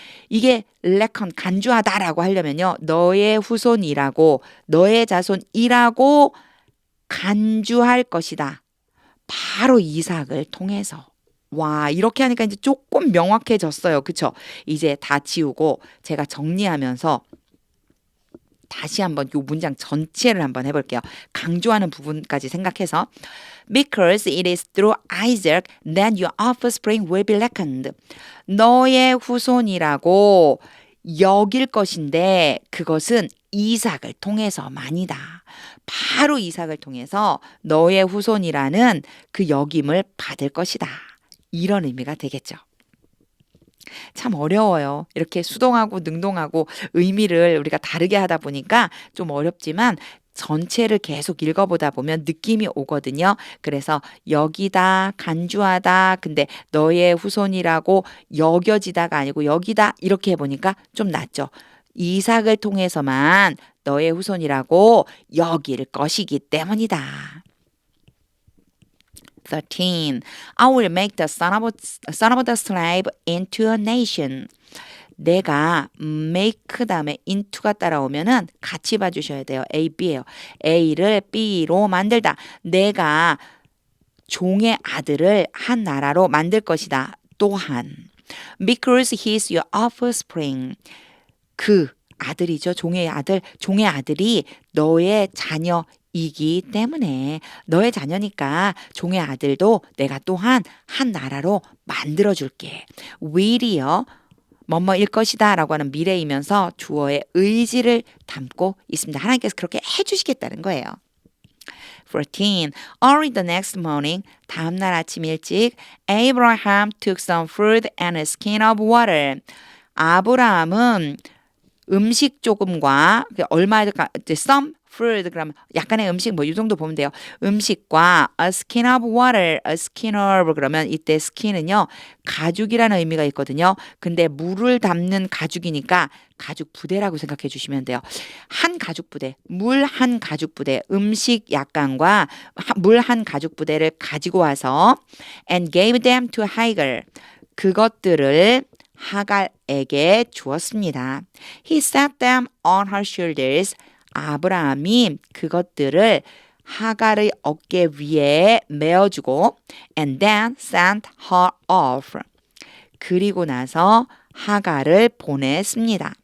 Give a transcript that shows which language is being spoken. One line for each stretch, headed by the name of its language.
Korean: 이게 reckon, 간주하다라고 하려면요. 너의 후손이라고, 너의 자손이라고 간주할 것이다. 바로 이삭을 통해서. 와, 이렇게 하니까 이제 조금 명확해졌어요. 그쵸? 이제 다 지우고 제가 정리하면서 다시 한번 이 문장 전체를 한번 해볼게요. 강조하는 부분까지 생각해서
English: Because it is through Isaac that your offspring will be reckoned.
Korean: 너의 후손이라고 여길 것인데 그것은 이삭을 통해서만이다. 바로 이삭을 통해서 너의 후손이라는 그 여김을 받을 것이다. 이런 의미가 되겠죠. 참 어려워요. 이렇게 수동하고 능동하고 의미를 우리가 다르게 하다 보니까 좀 어렵지만 전체를 계속 읽어보다 보면 느낌이 오거든요. 그래서 여기다, 간주하다, 근데 너의 후손이라고 여겨지다가 아니고 여기다 이렇게 해보니까 좀 낫죠. 이삭을 통해서만 너의 후손이라고 여길 것이기 때문이다. 13.
English: I will make the son of the slave into a nation.
Korean: 내가 make 다음에 into가 따라오면은 같이 봐주셔야 돼요. A, B예요. A를 B로 만들다. 내가 종의 아들을 한 나라로 만들 것이다. 또한
English: because he is your offspring.
Korean: 그 아들이죠. 종의 아들이 너의 자녀이기 때문에 너의 자녀니까 종의 아들도 내가 또한 한 나라로 만들어줄게. will이요. 뭐뭐일 것이다 라고 하는 미래이면서 주어의 의지를 담고 있습니다. 하나님께서 그렇게 해주시겠다는 거예요. 14.
English: Early the next morning,
Korean: 다음날 아침 일찍,
English: Abraham took some fruit and a skin of water.
Korean: 아브라함은 음식 조금과 some fruit 그러면 약간의 음식 뭐 이 정도 보면 돼요. 음식과 a skin of water, a skin of 그러면 이때 skin은요 가죽이라는 의미가 있거든요. 근데 물을 담는 가죽이니까 가죽 부대라고 생각해 주시면 돼요. 한 가죽 부대, 물 한 가죽 부대, 음식 약간과 물 한 가죽 부대를 가지고 와서
English: and gave them to Hagar.
Korean: 그것들을 하갈에게 주었습니다.
English: He set them on her shoulders.
Korean: 아브라함이 그것들을 하갈의 어깨 위에 메어주고
English: and then sent her off.
Korean: 그리고 나서 하갈을 보냈습니다.